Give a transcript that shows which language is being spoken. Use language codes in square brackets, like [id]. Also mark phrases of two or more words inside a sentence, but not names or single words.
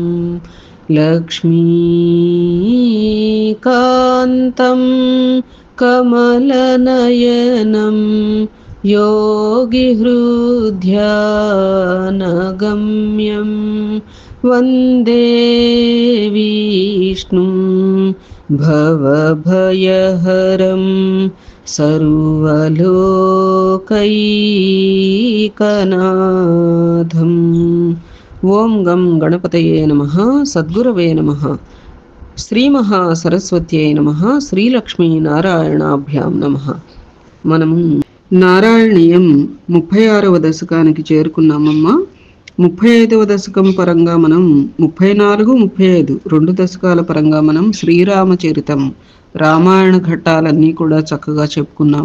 [sa] लक्ष्मीकान्तं कमलनयनं योगिहृद्यानगम्यं वन्दे विष्णुं भवभयहरं सर्वलोकैकनाथम्। ओम गं गणपतये नमः। सद्गुरवे नमः। శ్రీ మహాసరస్వత్యై నమః. శ్రీలక్ష్మీ నారాయణాభ్యాం నమః. [te] మనము నారాయణీయం 36వ దశకానికి చేరుకున్నామమ్మా. 35వ దశకం పరంగా మనం 34, 35 రెండు దశకాల పరంగా మనం శ్రీరామచరితం రామాయణ ఘట్టాలన్నీ కూడా చక్కగా చెప్పుకున్నాం.